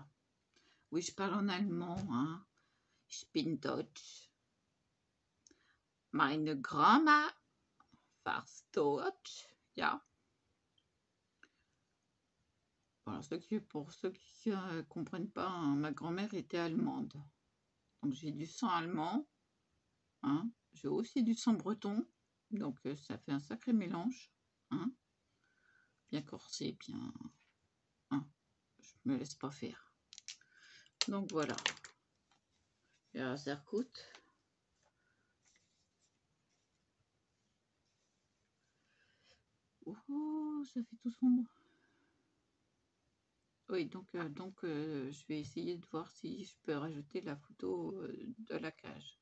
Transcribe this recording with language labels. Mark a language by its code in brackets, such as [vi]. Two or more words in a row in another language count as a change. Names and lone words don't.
[fr] Oui, je parle en allemand, hein. [de] Ich bin Deutsch. Meine Grammar farce Deutsch. Ja. [fr] Voilà, pour ceux qui ne comprennent pas, hein, ma grand-mère était allemande. Donc j'ai du sang allemand. Hein. J'ai aussi du sang breton. Donc ça fait un sacré mélange. Hein. Bien corsé, bien... Hein. Je me laisse pas faire. Donc voilà. [de] Ja, sehr gut. [fr] Oh, ça fait tout sombre. Oui, donc je vais essayer de voir si je peux rajouter la photo de la cage.